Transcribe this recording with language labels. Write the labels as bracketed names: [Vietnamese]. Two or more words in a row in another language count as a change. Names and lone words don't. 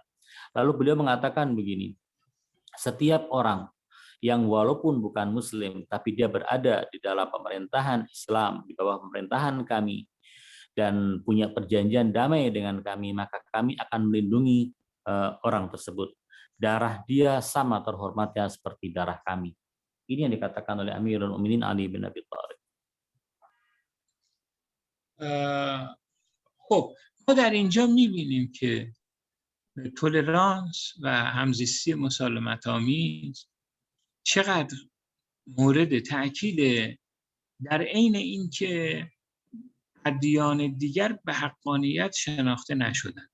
[Indonesian] Lalu beliau mengatakan begini, setiap orang yang walaupun bukan Muslim, tapi dia berada di dalam pemerintahan Islam, di bawah pemerintahan kami, dan punya perjanjian damai dengan kami, maka kami akan melindungi orang tersebut. Darah dia sama terhormatnya seperti darah kami. Ini yang dikatakan oleh Amirul Mukminin Ali bin Abi Thalib. [Persian] خب ما در اینجا می‌بینیم که تولرانس و همزیستی مسالمت‌آمیز چقدر مورد تأکیده، در عین اینکه ادیان دیگر به حقانیت شناخته نشدن.